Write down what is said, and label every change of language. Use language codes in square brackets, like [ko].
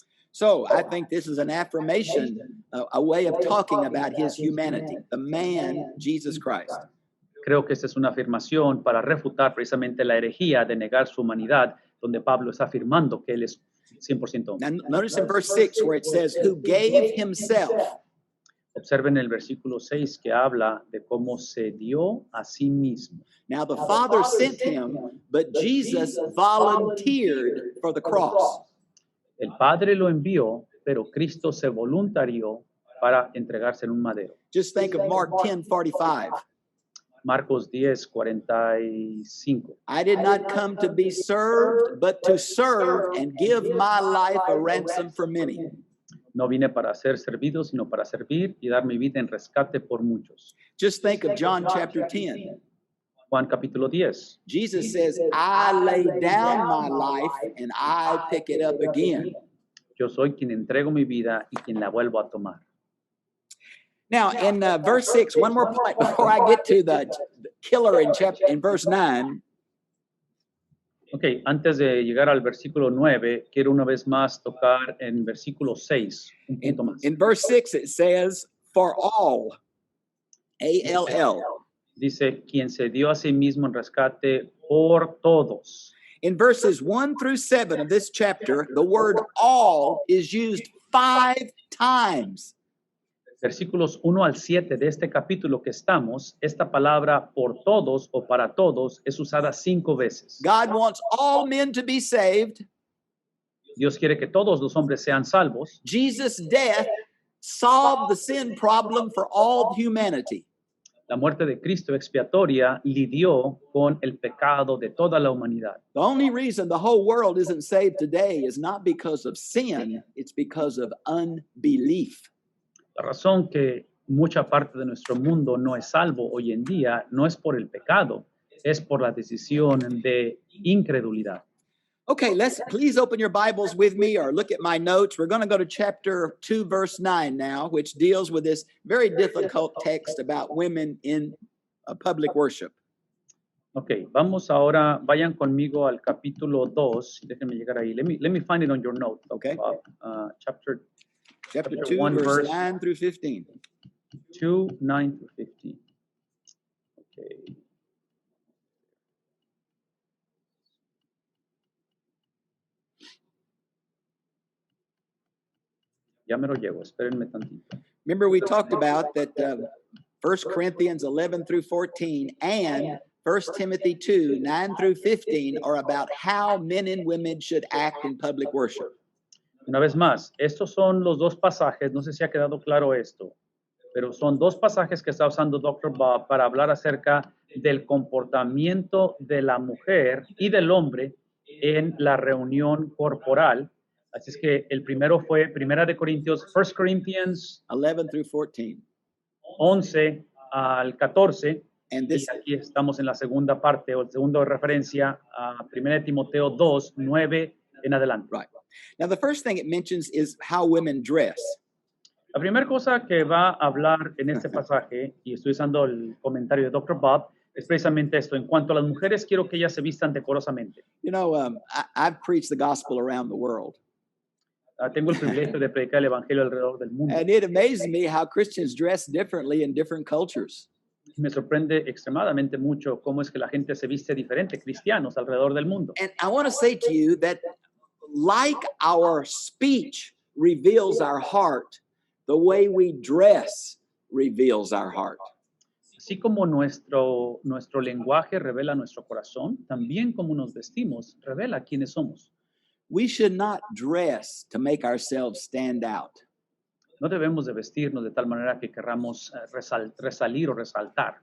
[en] So I think this is an affirmation, a way of talking about his humanity, the man, Jesus Christ. [es] Creo que esta es una afirmación para refutar precisamente la herejía de negar su humanidad, donde Pablo está afirmando que él es 100% hombre. [en] Now, notice in verse 6 where it says, who gave himself. [es] Observen el versículo 6 que habla de cómo se dio a sí mismo. [en] Now the Father sent him, but Jesus volunteered for the cross. [es] El Padre lo envió, pero Cristo se voluntarió para entregarse en un madero. [en] Just think of Mark 10:45. [es] Marcos 10:45. [en] I did not come to be served, but to serve and give my life a ransom for many. [es] No vine para ser servido, sino para servir y dar mi vida en rescate por muchos. [en] Just think of John chapter 10. [es] Juan capítulo 10. [en] Jesus says, I lay down my life and I pick it up again. [es] Yo soy quien entrego mi vida y quien la vuelvo a tomar. [en] Now, in verse 6, one more point before I get to the killer in verse 9. [es] Ok, antes de llegar al versículo 9, quiero una vez más tocar en versículo 6, un punto más. [en] In verse 6, it says, for all, A-L-L. [es] Dice, quien se dio a sí mismo en rescate por todos. [en] In verses 1 through 7 of this chapter, the word all is used 5 times. [es] Versículos 1 al 7 de este capítulo que estamos, esta palabra por todos o para todos es usada 5 veces. [en] God wants all men to be saved. [es] Dios quiere que todos los hombres sean salvos. [en] Jesus' death solved the sin problem for all humanity. [es] La muerte de Cristo expiatoria lidió con el pecado de toda la humanidad. [en] The only reason the whole world isn't saved today is not because of sin, it's because of unbelief. [es] La razón que mucha parte de nuestro mundo no es salvo hoy en día no es por el pecado, es por la decisión de incredulidad. [en] Okay, please open your Bibles with me or look at my notes. We're going to go to chapter 2, verse 9 now, which deals with this very difficult text about women in public worship. [es] Ok, vamos ahora, vayan conmigo al capítulo 2. Déjenme llegar ahí. [en] Let me find it on your note. Okay. Chapter Chapter 2, 1, verse 9 through 15. 2, 9 through 15. Okay. [es] Ya me lo llevo, espérenme tantito. [en] Remember, we talked about that 1 Corinthians 11 through 14 and 1 Timothy 2, 9 through 15 are about how men and women should act in public worship. [es] Una vez más, estos son los dos pasajes, no sé si ha quedado claro esto, pero son dos pasajes que está usando Dr. Bob para hablar acerca del comportamiento de la mujer y del hombre en la reunión corporal. Así es que el primero fue 1 Corintios, 1 Corinthians [en] 11 through 14. [es] 11 al 14. [en] And [es] Y [en] this, [es] aquí estamos en la segunda parte o el segundo de referencia a 1 Timoteo 2, 9 en adelante. [en] right. Now, the first thing it mentions is how women dress. [es] La primera cosa que va a hablar en este pasaje, y estoy usando el comentario de Dr. Bob, es precisamente esto. En cuanto a las mujeres, quiero que ellas se vistan decorosamente. [en] You know, I've preached the gospel around the world, [es] Tengo el privilegio de predicar el evangelio alrededor del mundo. [en] and it amazes me how Christians dress differently in different cultures. [es] Me sorprende extremadamente mucho cómo es que la gente se viste diferente, cristianos alrededor del mundo. [en] And I want to say to you that, like our speech reveals our heart, the way we dress reveals our heart. [es] Así como nuestro lenguaje revela nuestro corazón, también como nos vestimos revela quiénes somos. [en] We should not dress to make ourselves stand out. [es] No debemos de vestirnos de tal manera que querramos resalir o resaltar.